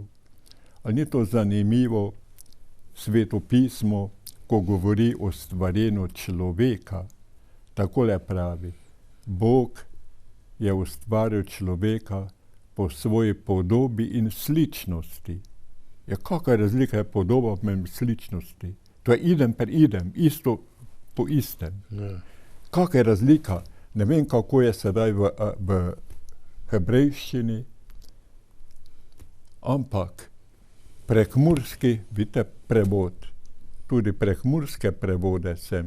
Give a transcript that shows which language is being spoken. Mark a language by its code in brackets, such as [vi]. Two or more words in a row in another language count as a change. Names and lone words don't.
[sl] Ali ni to zanimivo Sveto pismo, ko govori o stvarjenju človeka? Takole pravi, Bog je ustvaril človeka po svoji podobi in sličnosti. Ja, kakšna razlika je podoba med sličnosti? To je [la] idem per idem, [sl] isto po istem. Ja. Kakšna je razlika? Ne vem, kako je sedaj v hebrejščini, ampak prekmurski, vidite, prevod, tudi prekmurske prevode sem.